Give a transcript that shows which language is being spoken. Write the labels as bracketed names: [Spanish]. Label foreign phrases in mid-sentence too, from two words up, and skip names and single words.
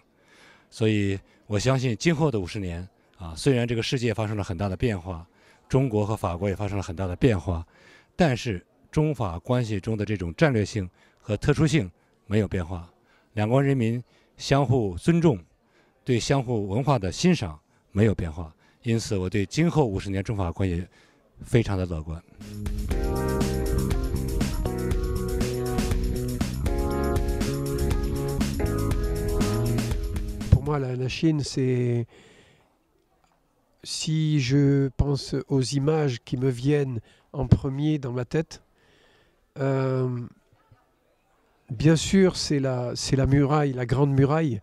[Chinese] 所以我相信今后的50年虽然这个世界发生了很大的变化，中国和法国也发生了很大的变化，但是中法关系中的这种战略性和特殊性没有变化，两国人民相互尊重，对相互文化的欣赏没有变化，因此我对今后50年中法关系非常的乐观。 [French] Pour moi, la Chine, c'est... Si je pense aux images qui me viennent en premier dans ma tête, bien sûr, c'est la muraille, la grande muraille.